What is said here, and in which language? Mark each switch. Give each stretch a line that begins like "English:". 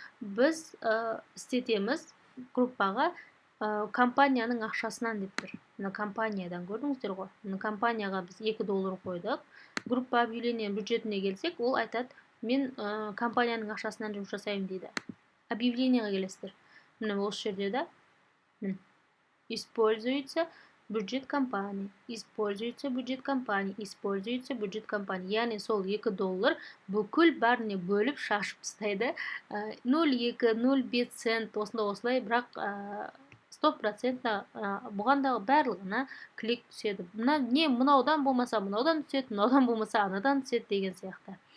Kazakh: Біз істетеміз группаға компанияның ақшасынан деп тұр. Компаниядан көрдіңіздер ғой. Компанияға біз 2 доллар қойдық. Группа объявления бюджетіне келсек, ол айтады, мен компанияның ақшасынан жұмыс жасаймын дейді. Объявленияға келесіздер. Міне осы жерде да
Russian: используется бюджет компании, используется бюджет компании, используется бюджет компании.
Kazakh: Яғни сол 2 доллар бүкіл бәріне бөліп шашып тастайды. 0,2, 0,5 цент осылай, бірақ 100% бұғандағы барлығына клик түседі. Мынаудан болмаса мынаудан түседі, мынаудан болмаса анадан түседі деген сияқты.